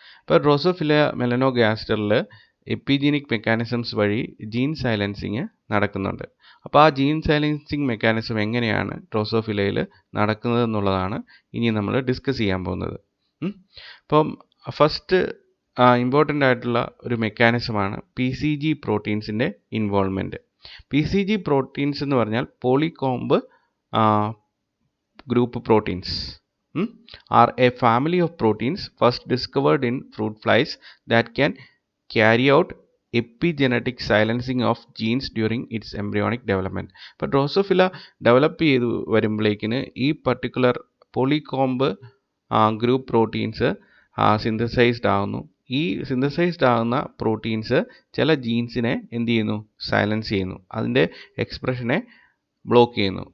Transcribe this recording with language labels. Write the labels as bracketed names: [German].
[Malayalam] ഇപ്പോൾ Drosophila മെലനോഗാസ്റ്ററിൽ എപ്പിജീനിക് mechanisms വഴി gene silencing നടക്കുന്നുണ്ട്. അപ്പോൾ ആ ജീൻ സൈലൻസിങ് മെക്കാനിസം എങ്ങനെയാണ് ഡ്രോസോഫിലയിൽ നടക്കുന്നത് എന്നുള്ളതാണ് ഇനി നമ്മൾ ഡിസ്കസ് ചെയ്യാൻ പോകുന്നത്. അപ്പം ഫസ്റ്റ് ഇമ്പോർട്ടൻ്റ് ആയിട്ടുള്ള ഒരു മെക്കാനിസമാണ് PCG പ്രോട്ടീൻസിൻ്റെ ഇൻവോൾവ്മെൻറ്റ്. PCG പ്രോട്ടീൻസ് എന്ന് പറഞ്ഞാൽ പോളികോംബ് group proteins [English] are a family of proteins first discovered in fruit flies that can carry out epigenetic silencing of genes during its embryonic development. [Malayalam] ഇപ്പോൾ Drosophila develop ചെയ്ത് വരുമ്പോഴേക്കിന് ഈ particular പോളികോംബ് group proteins synthesised ആകുന്നു. ഈ synthesised ആകുന്ന proteins ചില ജീൻസിനെ എന്ത് ചെയ്യുന്നു? Silence ചെയ്യുന്നു, അതിൻ്റെ എക്സ്പ്രഷനെ ബ്ലോക്ക് ചെയ്യുന്നു.